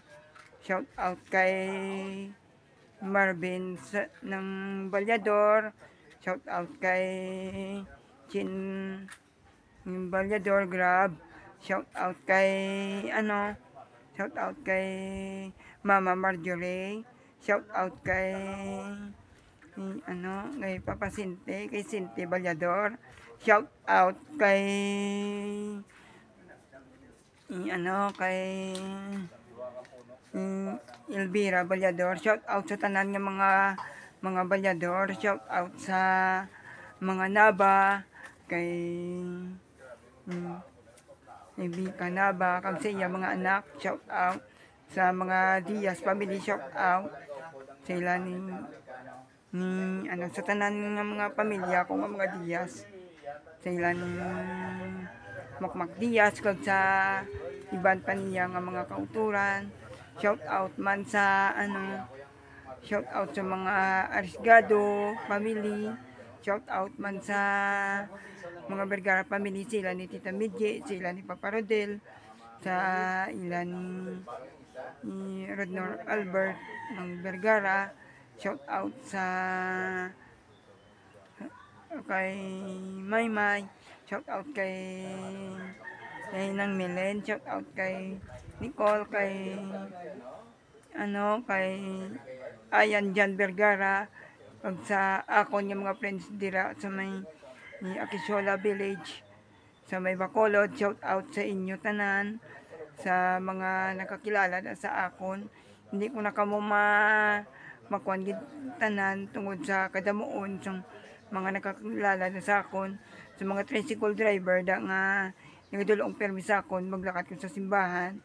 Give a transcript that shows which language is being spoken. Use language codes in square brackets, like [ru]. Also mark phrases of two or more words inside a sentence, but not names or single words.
[en] Shout out [hil] kay Marvin ng Balyador. [en] Shout out [hil] kay Chin Balyador Grab. [en] Shout out [hil] kay [en] shout out [hil] kay Mama Marjorie. [en] Shout out [hil] kay kay Papa Sinte, kay Sinte Balyador. [en] Shout out [hil] kay kay Elvira Balyador. [en] Shout out [hil] sa tanan nga mga Balyador. [en] Shout out [hil] sa mga Naba kay Vika Naba kag sa iya mga anak. [en] Shout out [hil] sa mga Diaz family. [en] Shout out [hil] sa ila ni sa tanan nga mga pamilya ko nga mga Diaz. Sa ila ni Makmak Diaz kag sa iban pa niya nga mga kauturan. [en] Shout out [hil] man sa [en] shout out [hil] sa mga Arisgado family. [en] Shout out [hil] man sa mga Vergara family, sila ni Tita Midje, sila ni Papa Rodel, sa ila ni Rodnor Albert ng Vergara. [en] Shout out [hil] sa kay Maymay. [en] Shout out [hil] kay Nang Milen. [en] Shout out [hil] kay Nicole, kay kay Ayan Jan Vergara. Pag sa ako niya mga friends dira sa may Akisola Village, sa may Bacolod. [en] Shout out [hil] sa inyo tanan, sa mga nakakilala na sa akon. Hindi ko na kamo makuan gid tanan tungod sa kadamuon sa mga nakakilala na sa akon, sa mga [en] tricycle driver [hil] da nga nagadulong permi sa akon maglakad ko sa simbahan.